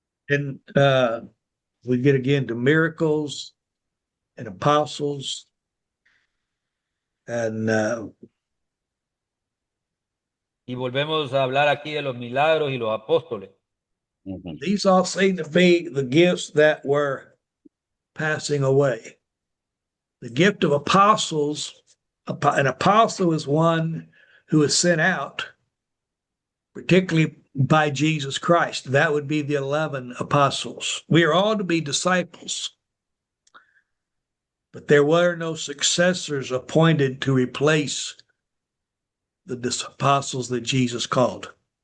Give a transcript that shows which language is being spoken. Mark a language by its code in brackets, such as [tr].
[en] And we get again to miracles and apostles and [es] Y volvemos a hablar aquí de los milagros y los apóstoles. Ujú. [en] These all seem to be the gifts that were passing away. The gift of apostles, an apostle is one who is sent out, particularly by Jesus Christ. That would be the 11 apostles. We are all to be disciples, but there were no successors appointed to replace the apostles that Jesus called.